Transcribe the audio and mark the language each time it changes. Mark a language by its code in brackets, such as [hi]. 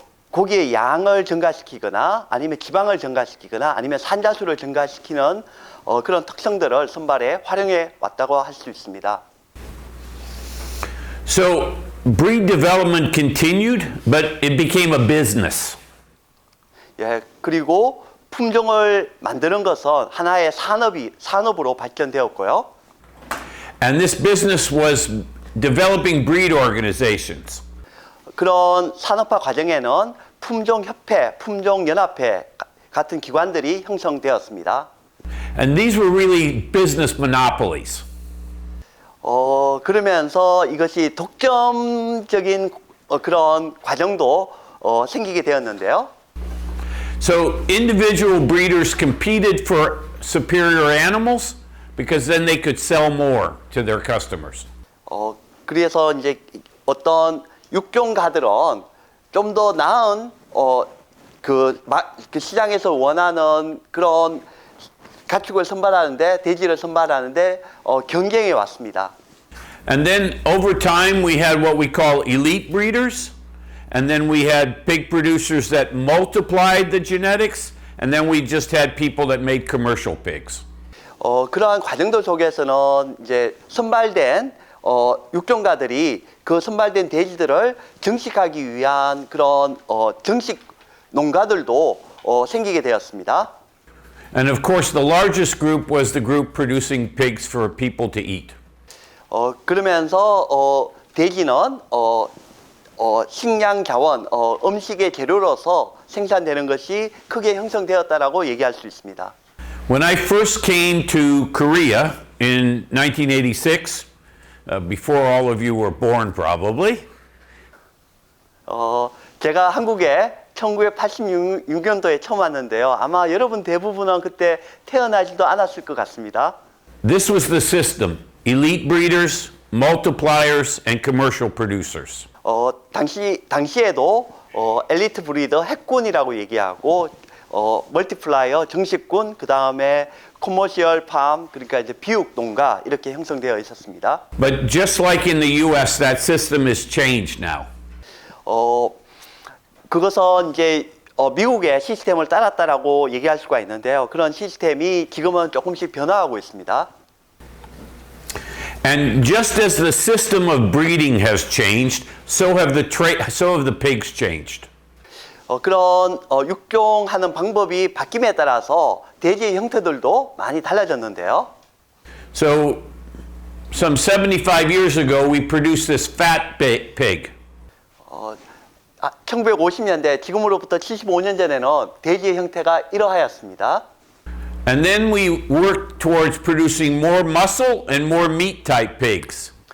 [ko] 고기의 양을 증가시키거나 아니면 지방을 증가시키거나 아니면 산자수를 증가시키는 그런 특성들을 선발에 활용해 왔다고 할 수 있습니다. [en] So breed development continued, but it became a business. [ko] 예, 그리고 품종을 만드는 것은 하나의 산업으로 발전되었고요. [en] And this business was developing breed organizations. [ko] 그런 산업화 과정에는 품종협회, 품종연합회 같은 기관들이 형성되었습니다. [en] And these were really business monopolies. [ko] 그러면서 이것이 독점적인 그런 과정도 생기게 되었는데요. [en] So individual breeders competed for superior animals because then they could sell more to their customers. [ko] 그래서 이제 어떤 육종가들은 좀 더 나은 그 시장에서 원하는 그런 가축을 선발하는데 돼지를 선발하는데 경쟁해 왔습니다. [en] And then over time we had what we call elite breeders, and then we had pig producers that multiplied the genetics, and then we just had people that made commercial pigs. [ko] 그러한 과정들 속에서는 이제 선발된 육종가들이 그 선발된 돼지들을 증식하기 위한 그런 증식 농가들도 생기게 되었습니다. [en] And of course the largest group was the group producing pigs for people to eat. [ko] 그러면서 돼지는 식량 자원, 음식의 재료로서 생산되는 것이 크게 형성되었다라고 얘기할 수 있습니다. [en] When I first came to Korea in 1986, before all of you were born probably, [ko] 제가 한국에 1986년도에 처음 왔는데요. 아마 여러분 대부분은 그때 태어나지도 않았을 것 같습니다. [en] this was the system: elite breeders, multipliers, and commercial producers. [ko] 당시에도 엘리트 브리더 핵군이라고 얘기하고 멀티플라이어 정식군 그 다음에 커머시얼 팜 그러니까 이제 비육 농가 이렇게 형성되어 있었습니다. [en] But just like in the U.S., that system is changed now. [ko] 그것은 이제 미국의 시스템을 따랐다라고 얘기할 수가 있는데요. 그런 시스템이 지금은 조금씩 변화하고 있습니다. [en] And just as the system of breeding has changed, so have the pigs changed. [ko] 그런 육종하는 방법이 바뀜에 따라서 돼지의 형태들도 많이 달라졌는데요. [en] So, some 75 years ago, we produced this fat pig. [ko] 1950년대 지금으로부터 75년 전에는 돼지의 형태가 이러하였습니다. [en] And then we worked towards producing more muscle and more meat type pigs.